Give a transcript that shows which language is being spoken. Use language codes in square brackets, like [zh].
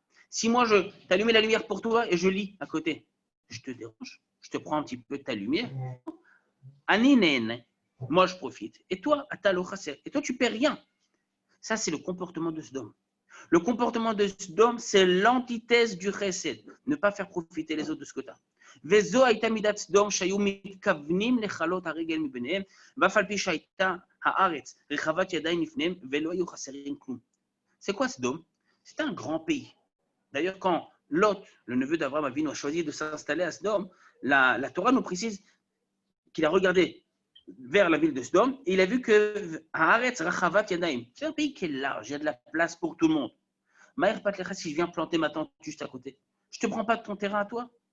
[fr] Si moi, je t'allume la lumière pour toi et je lis à côté, je te dérange, je te prends un petit peu de ta lumière. Moi, je profite. Et toi, tu ne perds rien. Ça, c'est le comportement de Sodome. Le comportement de Sodome, c'est l'antithèse du chesed. Ne pas faire profiter les autres de ce que tu as. [he] וזו הייתה מידת סדום שהיו מתכוונים לכלות הרגל מביניהם, ואף על פי שהייתה הארץ רחבת ידיים לפניהם, ולא היו חסרים כלום. [fr] C'est quoi Sodome? C'est un grand pays. D'ailleurs, quand Lot, le neveu d'Abraham Avinu, a choisi de s'installer à Sodome, la Torah nous précise qu'il a regardé vers la ville de Sodome et il a vu que [he] Haaretz Rachavat Yadaim, [fr] c'est un pays qui est large, il y a de la place pour tout le monde. [he] Maher Patlecha, [fr] si je viens planter ma tente juste à côté, je ne te prends pas de ton terrain à toi.